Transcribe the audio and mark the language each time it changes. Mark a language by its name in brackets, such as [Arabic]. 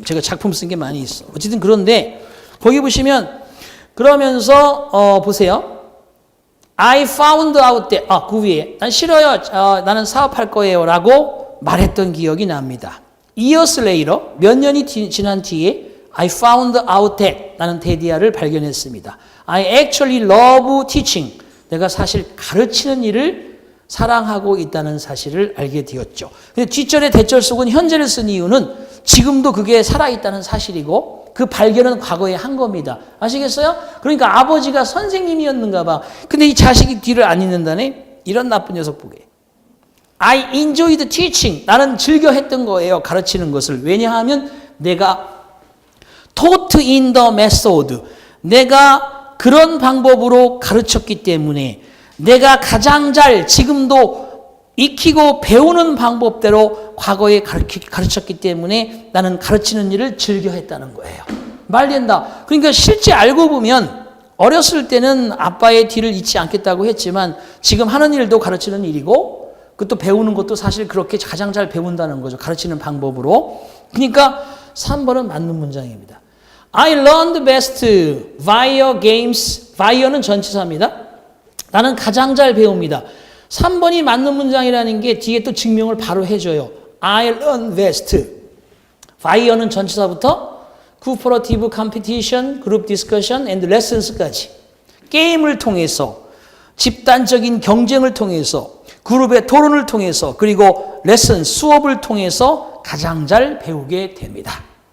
[Korean] 제가 작품 쓴 게 많이 있어. 어쨌든 그런데 거기 보시면 그러면서 보세요. [English] I found out that [Korean] 그 위에 난 싫어요. 나는 사업할 거예요. 라고 말했던 기억이 납니다. [English] Years later [Korean] 몇 년이 지난 뒤에 [English] I found out that [Korean] 나는 데디아를 발견했습니다. [English] I actually love teaching. [Korean] 내가 사실 가르치는 일을 사랑하고 있다는 사실을 알게 되었죠. 근데 뒷절에 대절 속은 현재를 쓴 이유는 지금도 그게 살아있다는 사실이고 그 발견은 과거에 한 겁니다. 아시겠어요? 그러니까 아버지가 선생님이었는가 봐. 근데 이 자식이 뒤를 안 잇는다네? 이런 나쁜 녀석 보게. [English] I enjoyed teaching. [Korean] 나는 즐겨 했던 거예요. 가르치는 것을. 왜냐하면 내가 [English] taught in the method. [Korean] 내가 그런 방법으로 가르쳤기 때문에 내가 가장 잘 지금도 익히고 배우는 방법대로 과거에 가르쳤기 때문에 나는 가르치는 일을 즐겨 했다는 거예요. 말된다. 그러니까 실제 알고 보면 어렸을 때는 아빠의 뒤를 잇지 않겠다고 했지만 지금 하는 일도 가르치는 일이고 그것도 배우는 것도 사실 그렇게 가장 잘 배운다는 거죠. 가르치는 방법으로. 그러니까 3번은 맞는 문장입니다. [English] I learned best via games. [Korean] via는 전치사입니다. 나는 가장 잘 배웁니다. 3번이 맞는 문장이라는 게 뒤에 또 증명을 바로 해줘요. [English] I learn best. [Korean] via는 전치사부터 [English] cooperative competition, group discussion and lessons [Korean] 까지 게임을 통해서 집단적인 경쟁을 통해서 그룹의 토론을 통해서 그리고 레슨, 수업을 통해서 가장 잘 배우게 됩니다.